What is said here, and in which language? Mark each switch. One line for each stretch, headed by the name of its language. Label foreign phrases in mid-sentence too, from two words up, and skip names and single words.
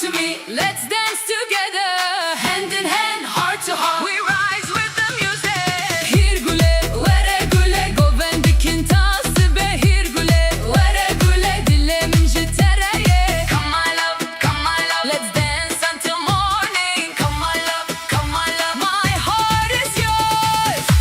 English: let's dance together. Hand in hand, heart to heart, we rise with the music.
Kurdish: Here gule, were gule, goven bikin tasbe. Here gule, were gule, dilemin jitareye.
English: Come my love, let's dance until morning. Come my love, my heart is yours.